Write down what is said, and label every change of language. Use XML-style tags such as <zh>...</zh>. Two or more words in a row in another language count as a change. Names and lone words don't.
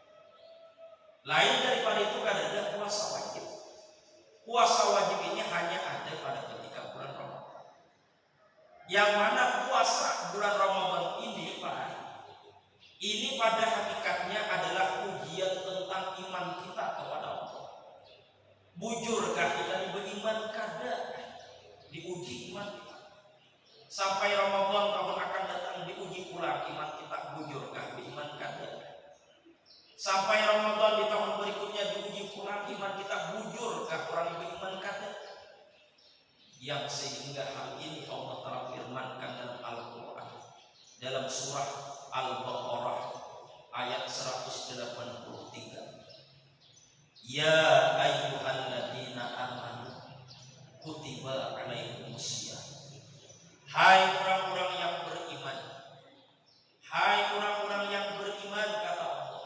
<id>Lain daripada itu kadang puasa wajib. Puasa wajib ini hanya ada pada ketika bulan Ramadan. Yang mana puasa bulan Ramadan ini, Pak, ini pada hakikatnya adalah ujian tentang iman kita kepada Allah.</id> <bjn>Bujurkah kita beriman? Kada diuji iman kita. Sampai Ramadan tahun akan datang diuji pula iman kita, bujurkah beriman? Kada. Sampai Ramadan di tahun berikutnya diuji pula iman kita, bujurkah orang beriman?</bjn> <id>Kada. Yang sehingga hal ini Allah Ta'ala firmankan dalam Al-Quran, dalam surah Al-Baqarah ayat 183.</id> <ar>يا أيها الذين آمنوا كتب عليكم الصيام.</ar> <id>Hai orang-orang yang beriman, hai orang-orang yang beriman, kata Allah.</id>